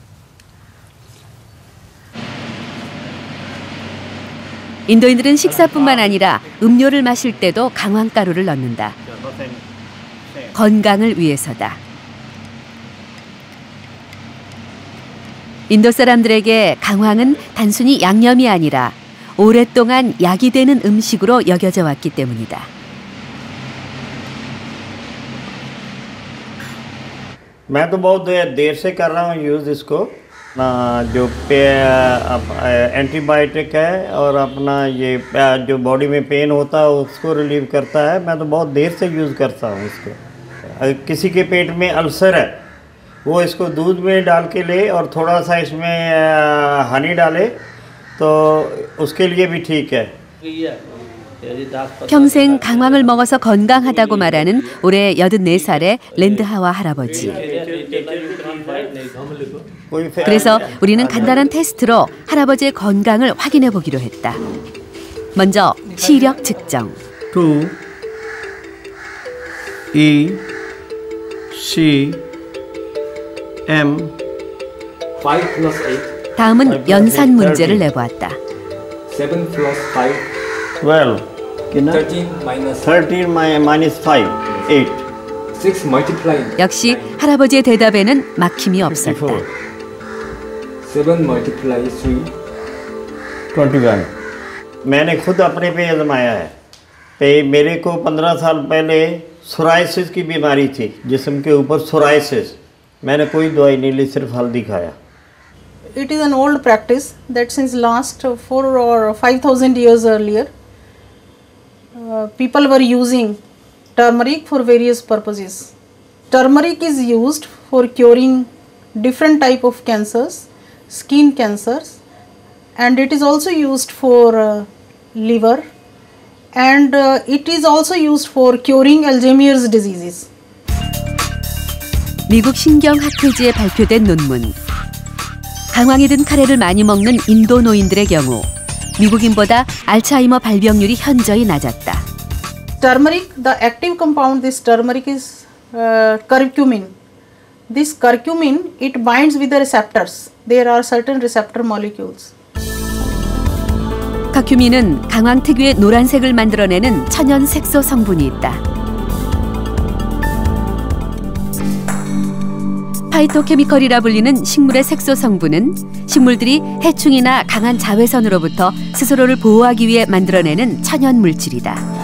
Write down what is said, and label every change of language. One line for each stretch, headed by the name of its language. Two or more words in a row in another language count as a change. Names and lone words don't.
Korean: 인도인들은 식사뿐만 아니라 음료를 마실 때도 강황가루를 넣는다. 건강을 위해서다. 인도 사람들에게 강황은 단순히 양념이 아니라 오랫동안 약이 되는 음식으로 여겨져 왔기 때문이다.
Hindi: मैं तो बहुत देर से कर रहा हूँ यूज़ इसको जो एंटीबायोटिक है और अपना ये जो बॉडी में पेन होता है उसको रिलीव करता है। मैं तो बहुत देर से यूज़ करता हूँ इसको। अगर किसी के पेट में अल्सर है वो इसको दूध में डाल के ले और थोड़ा सा इसमें हनी डाले तो उसके लिए भी ठीक है।
Korean: 평생 강황을 먹어서 건강하다고 말하는 올해 84살의 랜드하와 할아버지. 그래서 우리는 간단한 테스트로 할아버지의 건강을 확인해 보기로 했다. 먼저 시력 측정.
English: 2 E C M 5 plus 8.
Korean: 다음은 연산 문제를 내보았다.
English: 7 plus 5. 12 13 minus 13 minus 5 8 6 multiplying.
Korean: 역시 할아버지의 대답에는 막힘이 없었다.
English: 7 multiply 3.
Hindi: 21 मैंने खुद अपने पे आजमाया है। मेरे को 15 साल पहले सोराइसिस की बीमारी थी, जिस्म के ऊपर सोराइसिस। मैंने कोई दवाई नहीं ली, सिर्फ हल्दी खाया।
English: It is an old practice that since last 4 or 5,000 years earlier, people were using turmeric for various purposes. Turmeric is used for curing different type of cancers, skin cancers, and it is also used for liver, and it is also used for curing Alzheimer's diseases.
Korean: 미국 신경학회지에 발표된 논문. 강황이 든 카레를 많이 먹는 인도 노인들의 경우 미국인보다 알츠하이머 발병률이 현저히 낮았다.
English: Turmeric, the active compound this turmeric is curcumin. This curcumin, it binds with the receptors. There are certain receptor molecules.
Korean: 커큐민은 강황 특유의 노란색을 만들어내는 천연 색소 성분이 있다. 파이토케미컬이라 불리는 식물의 색소 성분은 식물들이 해충이나 강한 자외선으로부터 스스로를 보호하기 위해 만들어내는 천연 물질이다.